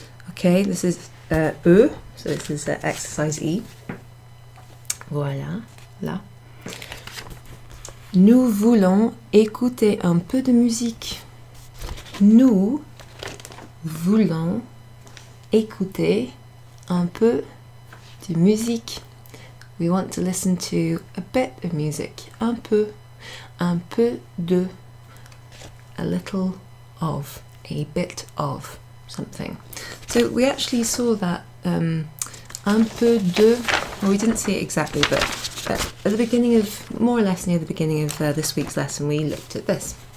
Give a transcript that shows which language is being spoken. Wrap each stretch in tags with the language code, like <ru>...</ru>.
<en>Okay, this is veux, so this is exercise E.</en> <fr>Voilà, là. Nous voulons écouter un peu de musique. Nous voulons écouter un peu de musique.</fr> <en>We want to listen to a bit of music. Un peu de, a little of, a bit of something. So we actually saw that un peu de, well, we didn't see it exactly, but at the beginning of, more or less near the beginning of this week's lesson, we looked at this.</en>